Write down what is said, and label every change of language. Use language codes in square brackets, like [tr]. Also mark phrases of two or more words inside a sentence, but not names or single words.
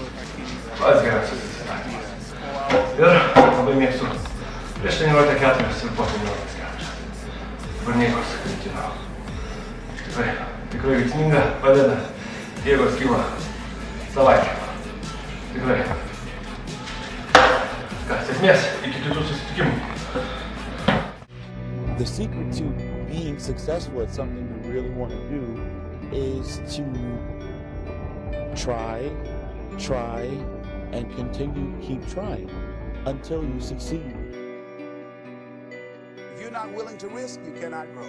[lt] Pats geriausias atsistatymas. Ir labai mėgstu prieš treniruotę 4 ir po treniruotės 4. Burnikos kritino. Tikrai veiksminga, padeda, jėgos kyla savaitę. Tikrai. Ką, sėkmės, iki kitų susitikimų. [en] The secret to being successful at something you really want to do is to try, and continue to keep trying until you succeed. If you're not willing to risk, you cannot grow.